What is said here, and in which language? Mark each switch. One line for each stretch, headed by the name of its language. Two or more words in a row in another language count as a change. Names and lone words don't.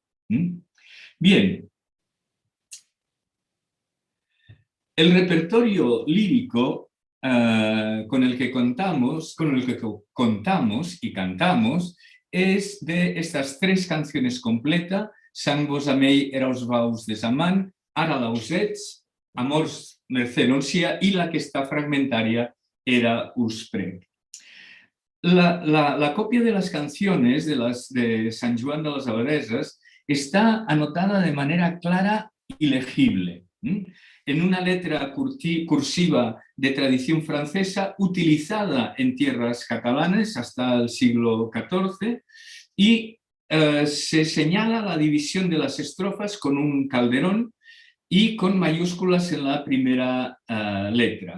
Spanish: Bien, el repertorio lírico con el que contamos y cantamos es de estas 3 canciones completas: Sant vos amell eraus vaus de Samán, Ara lausets, Amors mercè noncia, y la que está fragmentaria, Era us prec. La copia de las canciones de San Joan de las Abadesas está anotada de manera clara y legible, en una letra cursiva de tradición francesa utilizada en tierras catalanas hasta el siglo XIV, y se señala la división de las estrofas con un calderón y con mayúsculas en la primera letra.